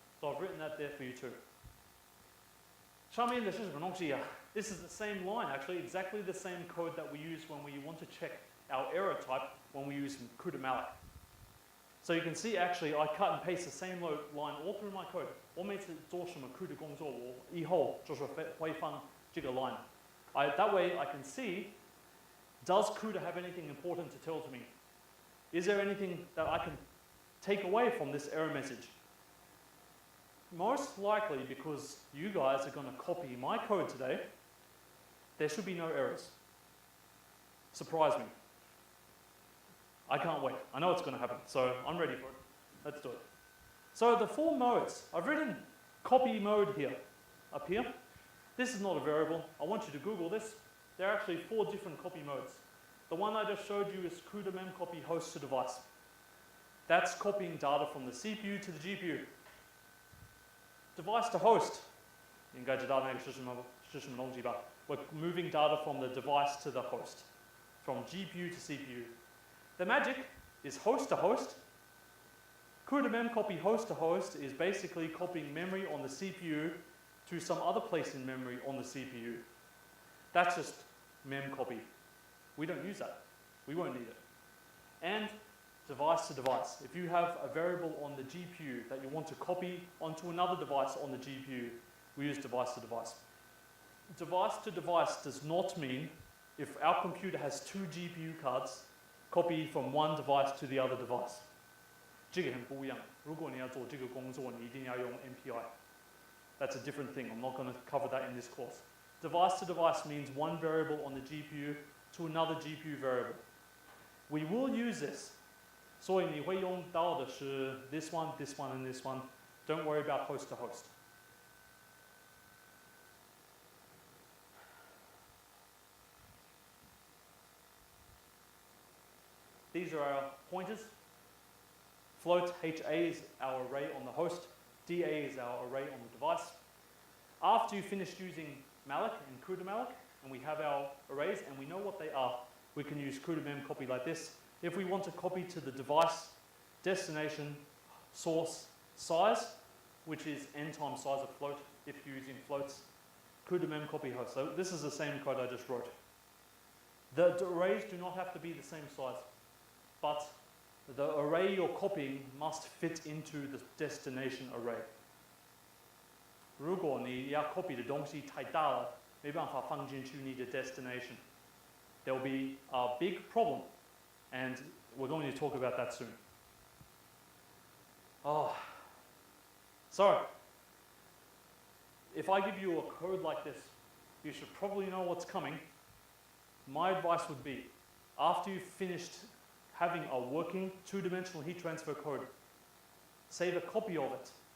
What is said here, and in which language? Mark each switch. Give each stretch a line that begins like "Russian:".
English: So I've written that there for you too.
Chinese: 上面的是什么东西啊?
English: This is the same line, actually, exactly the same code that we use when we want to check our error type when we use CUDA malloc. So you can see, actually, I cut and paste the same line all through my code.
Chinese: 我每次做什么 CUDA 工作，我以后就是会放这个 line.
English: That way I can see, does CUDA have anything important to tell to me? Is there anything that I can take away from this error message? Most likely, because you guys are going to copy my code today, there should be no errors. Surprise me. I can't wait. I know it's going to happen, so I'm ready for it. Let's do it. So the 4 modes, I've written copy mode here, up here. This is not a variable. I want you to Google this. There are actually 4 different copy modes. The one I just showed you is CUDA memcopy host to device. That's copying data from the CPU to the GPU. Device to host.
Chinese: 应该知道那个是什么东西吧?
English: We're moving data from the device to the host, from GPU to CPU. The magic is host to host. CUDA memcopy host to host is basically copying memory on the CPU to some other place in memory on the CPU. That's just memcopy. We don't use that. We won't need it. And device to device. If you have a variable on the GPU that you want to copy onto another device on the GPU, we use device to device. Device to device does not mean if our computer has 2 GPU cards, copy from one device to the other device.
Chinese: 这个很不一样。如果你要做这个工作，你一定要用 MPI.
English: That's a different thing. I'm not going to cover that in this course. Device to device means one variable on the GPU to another GPU variable. We will use this.
Chinese: 所以你会用到的是
English: this one, this one, and this one. Don't worry about host to host. These are our pointers. float HA is our array on the host, DA is our array on the device. After you finish using malloc and CUDA-malloc, and we have our arrays and we know what they are, we can use CUDA-mem copy like this. If we want to copy to the device, destination, source, size, which is n times size of float if you're using floats, CUDA-mem copy host. So this is the same code I just wrote. The arrays do not have to be the same size, but the array you're copying must fit into the destination array.
Chinese: 如果你要 copy 的东西太大了，没办法放进去你的 destination.
English: There will be a big problem, and we're going to talk about that soon. Oh, so if I give you a code like this, you should probably know what's coming. My advice would be, after you've finished having a working two-dimensional heat transfer code, save a copy of it.